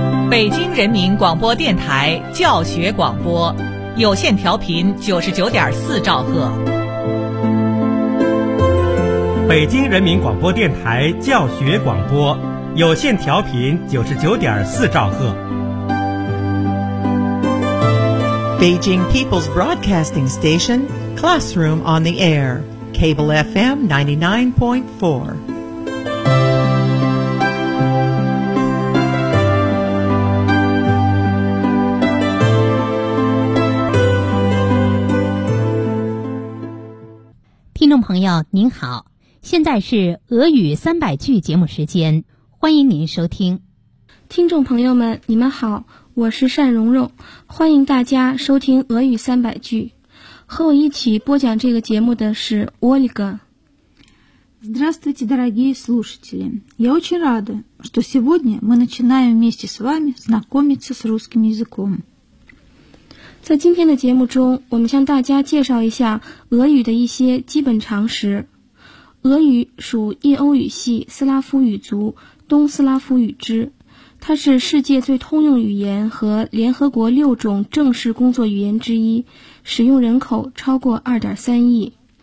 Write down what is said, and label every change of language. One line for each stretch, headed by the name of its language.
Chinese: 北京人民广播电台教学广播，有线调频99.4兆赫。北京人民广播电台教学广播，有线调频99.4兆赫。
English: Beijing People's Broadcasting Station, Classroom on the Air, Cable FM 99.4.
Chinese: Listeners, 朋友您好，现在是俄语三百句节目时间，欢迎您收听。听众朋友们你们好，我是单蓉蓉，欢迎大家收听俄语三百句。和我一起播讲这个节目的是 Ольга。
Russian: Здравствуйте, дорогие слушатели. Я очень рада, что сегодня мы начинаем вместе с вами знакомиться с русским языком.
Chinese: 在今天的节目中，我们向大家介绍一下俄语的一些基本常识。俄语属印欧语系斯拉夫语族东斯拉夫语之，它是世界最通用语言和联合国六种正式工作语言之一，使用人口超过 2.3 亿。